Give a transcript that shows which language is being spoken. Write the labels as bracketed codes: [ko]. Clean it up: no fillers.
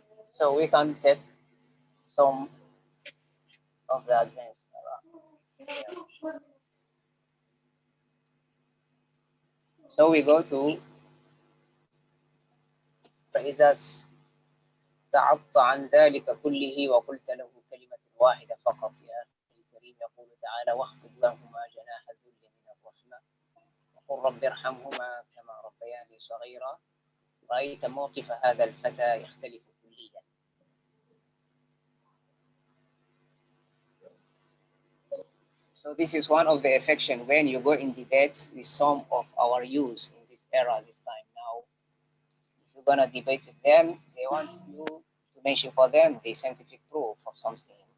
[en] So we can take some of the advanced. So we go to [ar] فإذا تعطى عن ذلك كله وقلت له كلمة واحدة فقط يا أخي الكريم يقول تعالى واخفض لهما جناح الذل من الرحمة وقل رب ارحمهما كما ربياني صغيرا رأيت موقف هذا الفتى يختلف كليا. [en] So this is one of the affection when you go in debate with some of our youth in this era, this time now. If you're gonna debate with them, they want you to mention for them the scientific proof of something.